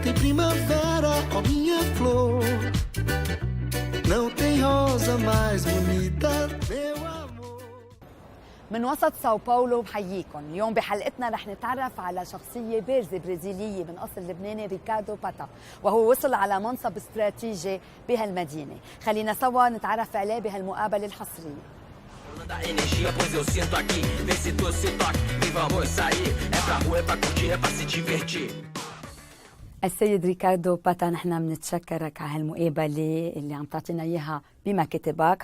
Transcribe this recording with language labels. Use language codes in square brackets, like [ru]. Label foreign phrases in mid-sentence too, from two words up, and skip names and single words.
[pt] primavera, ó minha flor, não tem rosa mais bonita, meu amor. [ar] من وسط ساو باولو بحييكم. اليوم بحلقتنا رح نتعرف على شخصية بارزة برازيلية من أصل لبناني، ريكاردو باتا، وهو وصل على منصب استراتيجي بهالمدينة. خلينا سوا نتعرف عليه بهالمقابلة الحصرية. السيد ريكاردو باتا، نحن بنتشكرك على هالمقابلة اللي عم تعطينا إياها بما كتبك.